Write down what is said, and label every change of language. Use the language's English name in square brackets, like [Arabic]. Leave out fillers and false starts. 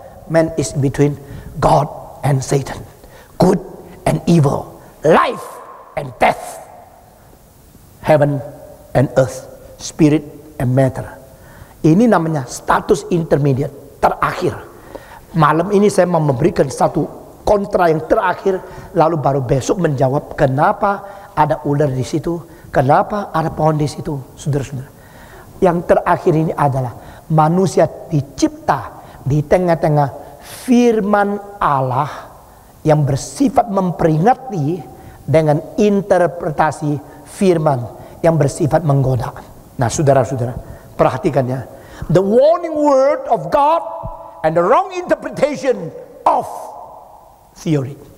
[English] Man is between God and Satan, good and evil, life and death, heaven and earth, spirit and matter. [Indonesian] Ini namanya status intermediate, terakhir. Malam ini saya mau memberikan satu kontra yang terakhir, lalu baru besok menjawab kenapa ada ular di situ, kenapa ada pohon di situ, saudara-saudara. Yang terakhir ini adalah manusia dicipta di tengah-tengah firman Allah yang bersifat memperingati dengan interpretasi firman yang bersifat menggoda. Nah, saudara-saudara, perhatikan ya. [English] The warning word of God and the wrong interpretation of theory.